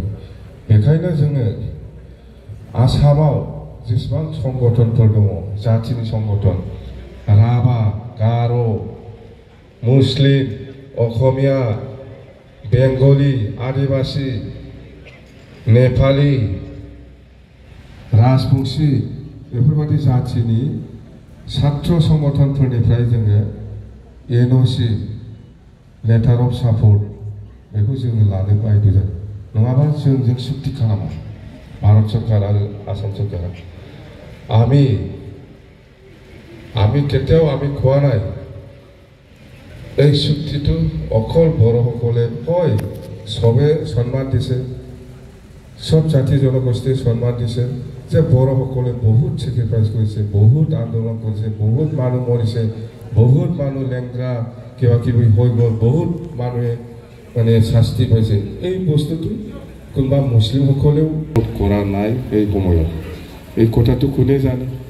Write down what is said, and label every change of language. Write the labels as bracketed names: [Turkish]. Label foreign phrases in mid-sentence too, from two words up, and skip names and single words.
[Bodo] बेखायनो जोङो आसामाव जेसेबां संगठनफोर दङ, जातिनि संगठन, राभा, गार', मुस्लिम, असमिया, बेंगलि, आदिबासी, नेपाली, राजबंशी, बेफोरबायदि जातिनि छात्र संगठनफोरनिफ्राय जोङो [English] NOC letter of support [Bodo] बेखौ जोङो लानो बायदों नङाबा जों सुक्ति खालामा भारत सरकार आरो आसाम सरकारा [Assamese] আমি কেতিয়াও আমি কোৱা নাই এই চুক্তিটো অকল বড়োসকলে হয় সবে সন্মান দিছে সব জাতি জনগোষ্ঠী সন্মান দিছে যে বড়োসকলে বহুত স্যাক্রিফাইস কৰিছে বহুত আন্দোলন কৰিছে বহুত মানুহ মৰিছে বহুত মানুহ লেংৰা কিবা কিবি হৈ গ'ল বহুত মানুহে মানে শাস্তি পাইছে এই বস্তুটো কোনোবা মুছলিমসকলেও কৰা নাই এই সময়ত এই কথাটো কোনে জানে